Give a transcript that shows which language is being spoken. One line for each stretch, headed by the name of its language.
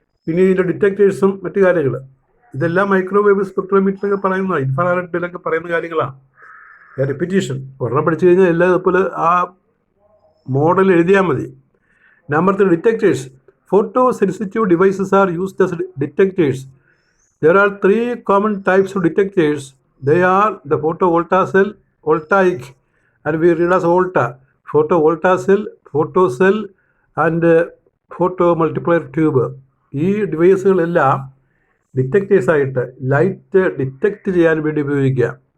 Malayalam: ഇനി ഇതിൻ്റെ ഡിറ്റക്ടേഴ്സും മറ്റു കാര്യങ്ങൾ, ഇതെല്ലാം മൈക്രോവേവ് സ്പെക്ട്രോമീറ്ററിലൊക്കെ പറയുന്നതാണ്, ഇൻഫ്രാറെഡിലൊക്കെ പറയുന്ന കാര്യങ്ങളാണ്. റിപ്പീറ്റേഷൻ ഒരെണ്ണം പഠിച്ചു കഴിഞ്ഞാൽ എല്ലാം ഇതുപോലെ ആ മോഡൽ എഴുതിയാൽ മതി. Number 3, detectors.
English: Photo sensitive devices are used as detectors. There are 3 common types of detectors. They are the photovoltaic, and we read as volta, photovoltaic, photocell, and photomultiplier tube.
Malayalam: ഈ ഡിവൈസുകളെല്ലാം ഡിറ്റക്ടേഴ്സായിട്ട് light detect ചെയ്യാൻ വേണ്ടി ഉപയോഗിക്കാം.